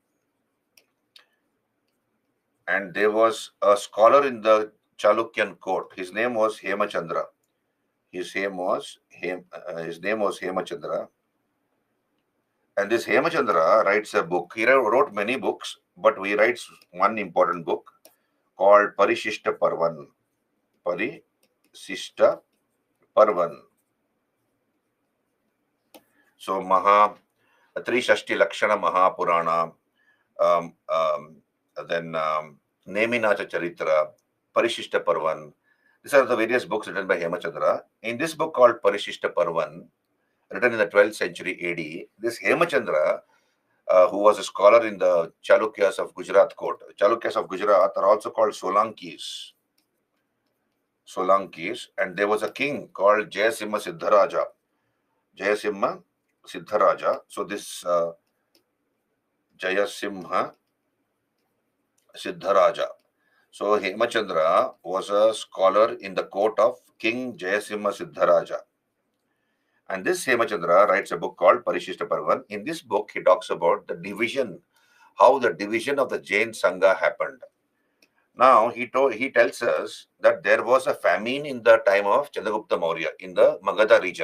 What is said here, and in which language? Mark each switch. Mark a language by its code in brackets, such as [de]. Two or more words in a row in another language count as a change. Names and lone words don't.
[en] And there was a scholar in the Chalukyan court. His name was Hemachandra. His name was Hemachandra. And this Hemachandra writes a book. He wrote many books, but he writes one important book called Parishishta Parvan. Parishishta Parvan. So Trishashti Lakshana Mahapurana, then Neminacha Charitra, Parishishta Parvan. These are the various books written by Hemachandra. In this book called Parishishta Parvan, written in the 12th century AD, this Hemachandra, who was a scholar in the Chalukyas of Gujarat court. Chalukyas of Gujarat are also called Solankis. And there was a king called Jayasimha Siddharaja. Jayasimha Siddharaja. So this Jayasimha Siddharaja. So Hemachandra was a scholar in the court of King Jayasimha Siddharaja. And this Hemachandra writes a book called Parishishta Parvan. In this book, he talks about the division, how the division of the Jain Sangha happened. Now, he tells us that there was a famine in the time of Chandragupta Maurya in the Magadha region.